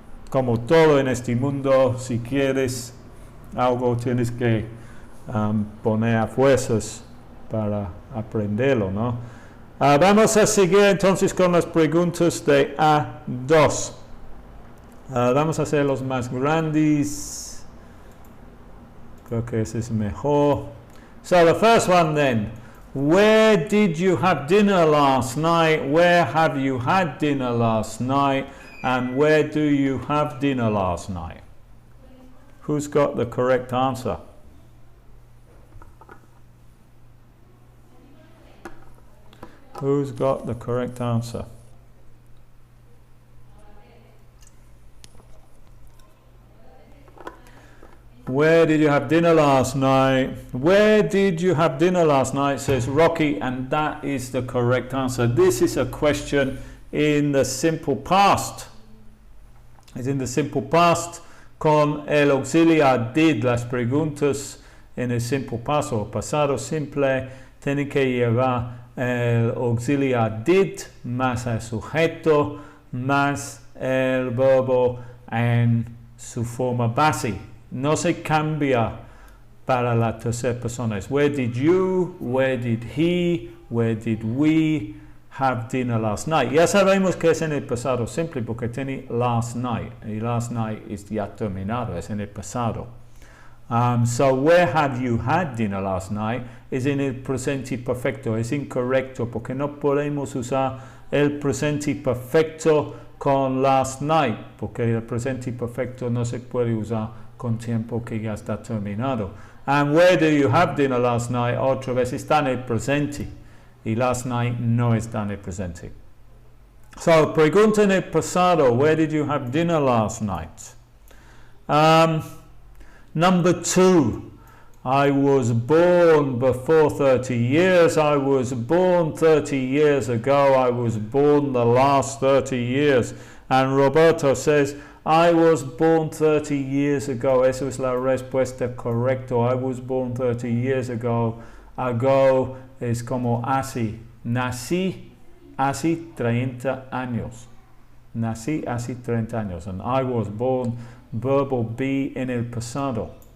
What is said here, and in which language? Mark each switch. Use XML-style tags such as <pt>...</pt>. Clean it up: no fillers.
<es>Como todo en este mundo, si quieres algo tienes que poner a fuerzas para aprenderlo, ¿no? Vamos a seguir entonces con las preguntas de A2. Vamos a hacer los más grandes. Creo que ese es mejor.</es> <en>So the first one then. Where did you have dinner last night? Where have you had dinner last night? And where do you have dinner last night? Who's got the correct answer? Who's got the correct answer? Where did you have dinner last night? Where did you have dinner last night, says Rocky, and that is the correct answer. This is a question in the simple past. es in the simple past</en> <es>con el auxiliar</es> <en>did.</en> <es>Las preguntas en el simple past o pasado simple tienen que llevar el auxiliar did más el sujeto más el verbo en su forma base. No se cambia para la tercera persona. Es</es> <en>where did you, where did he, where did we have dinner last night.</en> <es>Ya sabemos que es en el pasado simple porque tiene last night. Y last night es ya terminado, es en el pasado.</es> <en>So where have you had dinner last night</en> <es>es en el presente perfecto. Es incorrecto porque no podemos usar el presente perfecto con last night porque el presente perfecto no se puede usar con tiempo que ya está terminado.</es> <en>And where do you have dinner last night?</en> <es>Otra vez está en el presente. Y last night no está en el presente.</es> <en>So,</en> <es>pregunta en el pasado,</es> <en>where did you have dinner last night? Number 2, I was born before 30 years. I was born 30 years ago. I was born the last 30 years. And Roberto says, I was born 30 years ago.</en> <es>Esa es la respuesta correcta.</es> <en>I was born 30 years ago. Ago</en> <es>es como así. Nací hace 30 años. Nací hace 30 años.</es> <en>And I was born,</en> <es>verbo be en el pasado.</es>